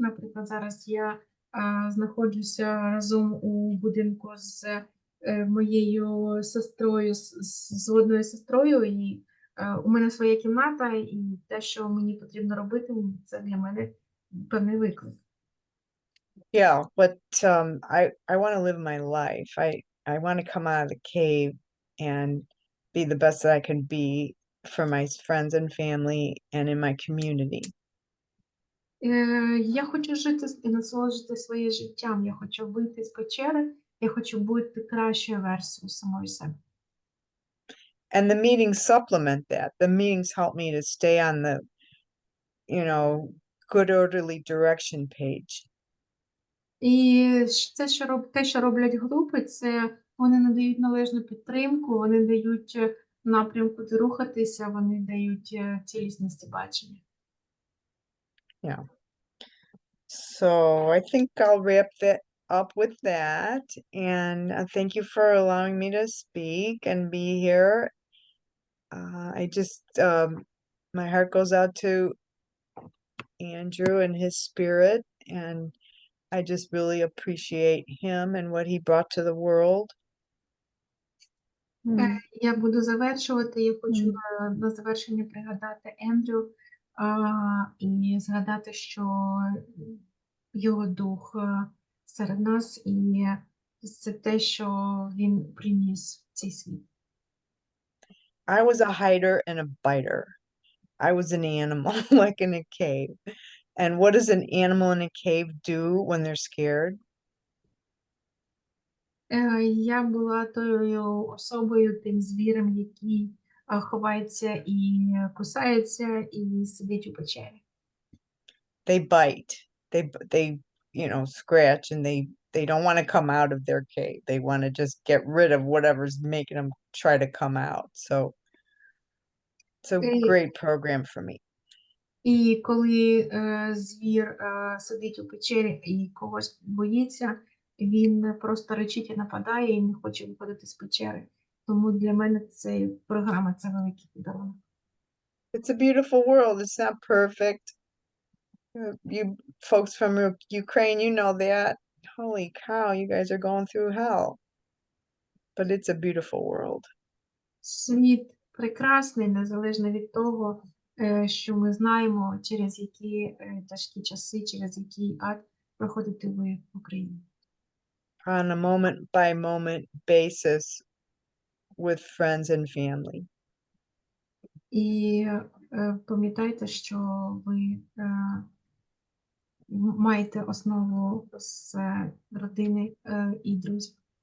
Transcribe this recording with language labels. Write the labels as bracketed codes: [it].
[uk] Наприклад, зараз я знаходжуся разом у будинку з моєю сестрою, з одною сестрою, і у мене своя кімната, і те, що мені потрібно робити, це для мене певний виклик. [en] Yeah, but I want to live my life. I want to come out of the cave and be the best that I can be for my friends and family and in my community. [uk] Я хочу жити і насолоджувати своїм життям. Я хочу вийти з печери, я хочу бути кращою версією самої себе. [en] And the meetings supplement that. The meetings help me to stay on the, good orderly direction page. [uk] І це, те, що роблять групи, це вони надають належну підтримку, вони дають напрям, куди рухатися, вони дають цілісності бачення. [en] Yeah. So I think I'll wrap that up with that. And thank you for allowing me to speak and be here. I just, my heart goes out to Andrew and his spirit, and I just really appreciate him and what he brought to the world. [uk] Я буду завершувати. Я хочу на завершення пригадати Ендрю і згадати, що його дух серед нас, і це те, що він приніс в цей світ. [en] I was a hider and a biter. I was an animal, like in a cave. And what does an animal in a cave do when they're scared? [uk] Я була тою особою, тим звірем, який ховається і кусається, і сидить у печері. [en] They bite. They scratch, and they don't want to come out of their cave. They want to just get rid of whatever's making them try to come out. So it's a [uk] І, [en] great program for me. [uk] і коли звір сидить у печері і когось боїться, він просто речить і нападає і не хоче виходити з печери. Тому для мене це програма, це великий подарунок. [en] It's a beautiful world. It's not perfect. You folks from Ukraine, you know that. Holy cow, you guys are going through hell. But it's a beautiful world. [uk] Світ прекрасний, незалежно від того, що ми знаємо, через які тяжкі часи, через який ад проходите ви в Україні. [en] On a moment by moment basis with friends and family. [uk] І пам'ятайте, що ви маєте основу з родини і друзів.